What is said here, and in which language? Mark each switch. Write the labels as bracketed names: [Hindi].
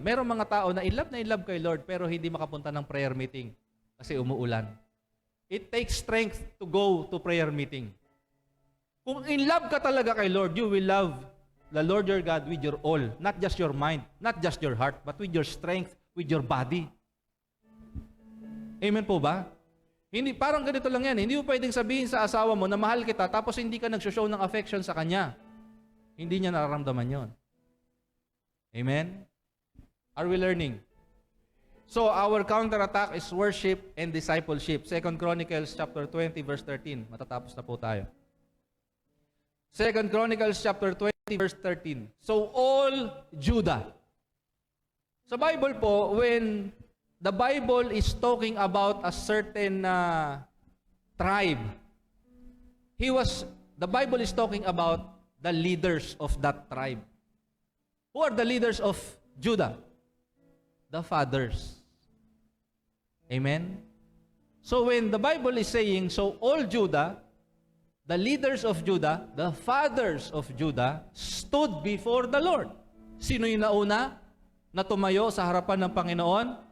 [Filipino] Merong mga tao na in love kay Lord pero hindi makapunta ng prayer meeting kasi umuulan. [English] It takes strength to go to prayer meeting. [Filipino] Kung in love ka talaga kay Lord, [English] you will love the Lord your God with your all. Not just your mind, not just your heart, but with your strength, with your body. [Filipino] Amen po ba? Hindi, parang ganito lang yan. Hindi mo pwedeng sabihin sa asawa mo na mahal kita tapos hindi ka nag-show ng affection sa kanya. Hindi niya nararamdaman yon. Amen? [English] Are we learning? So, our counterattack is worship and discipleship. 2 Chronicles chapter 20 verse 13. [Filipino] Matatapos na po tayo. [English] 2 Chronicles chapter 20 verse 13. So, all Judah. [Filipino] Sa Bible po, [English] when the Bible is talking about a certain tribe, the Bible is talking about the leaders of that tribe. Who are the leaders of Judah? The fathers. Amen? So when the Bible is saying, so all Judah, the leaders of Judah, the fathers of Judah, stood before the Lord. [Filipino] Sino yung nauna na tumayo sa harapan ng Panginoon?